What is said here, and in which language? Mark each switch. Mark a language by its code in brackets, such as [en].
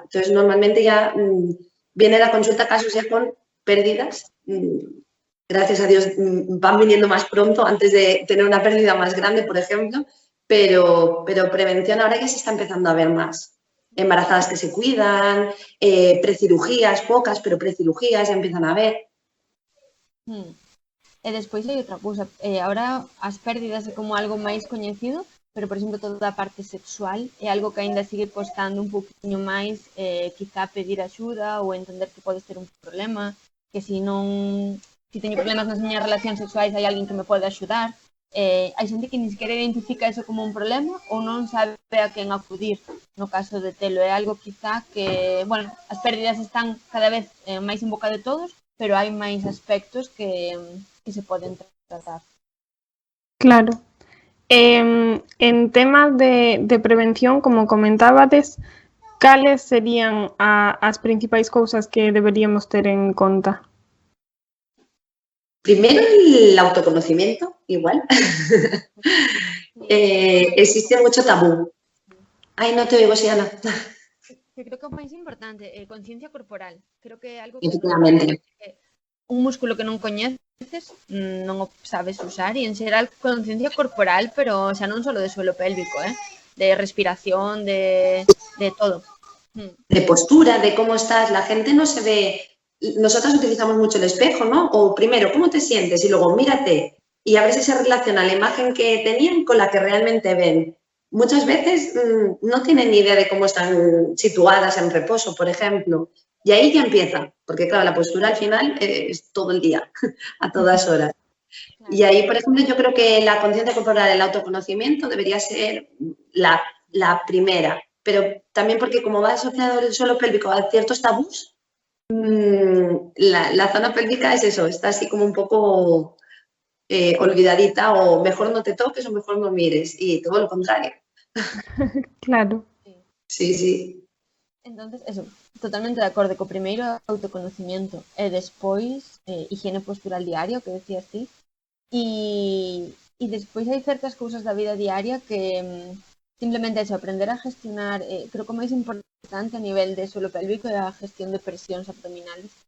[es] Entonces, normalmente ya viene la consulta casos ya con pérdidas. Gracias a Dios van viniendo más pronto antes de tener una pérdida más grande, por ejemplo, pero prevención ahora ya se está empezando a ver más. Embarazadas que se cuidan, precirugías, pocas, pero precirugías ya empiezan a ver. [gl] E despois hai outra cousa, ahora as pérdidas é como algo máis coñecido, pero, por exemplo, toda a parte sexual é algo que aínda sigue costando un poquinho máis, quizá pedir axuda ou entender que podes ter un problema, que se teño problemas nas miñas relacións sexuais hai alguén que me pode axudar. Hai xente que ni sequera identifica eso como un problema ou non sabe a quen acudir no caso de telo. É algo quizá que, bueno, as pérdidas están cada vez máis en boca de todos, pero hai máis aspectos que se poden tratar. Claro. En temas de prevención, como comentábades, cales serían as principais cousas que deberíamos ter en conta? [es] Primero, el autoconocimiento, igual. Existe mucho tabú. [gl] Ai, non te oigo, Xiana. Que creo que é o máis importante, conciencia corporal. Creo que é algo que Efectivamente. un músculo que non coñeces non o sabes usar e en xeral conciencia corporal, pero xa non só de suelo pélvico, de respiración, de todo. [es] De postura, de cómo estás. La gente no se ve. Nosotras utilizamos mucho el espejo, ¿no? O primero, ¿cómo te sientes? Y luego, mírate. Y a ver si se relaciona la imagen que tenían con la que realmente ven. Muchas veces no tienen ni idea de cómo están situadas en reposo, por ejemplo. Y ahí ya empieza, porque claro, la postura al final es todo el día, a todas horas. Y ahí, por ejemplo, yo creo que la conciencia corporal, el autoconocimiento debería ser la primera, pero también porque como va asociado el suelo pélvico a ciertos tabús, la zona pélvica es eso, está así como un poco olvidadita, o mejor no te toques o mejor no mires, y todo lo contrario. Claro. Sí, sí. [gl] Entonces, eso, totalmente de acordo co primeiro autoconocimiento e despois higiene postural diaria, o que decías ti, e despois hai certas cousas da vida diaria que simplemente eso, aprender a gestionar, creo que o máis importante a nivel de suelo pélvico é a gestión de presións abdominales.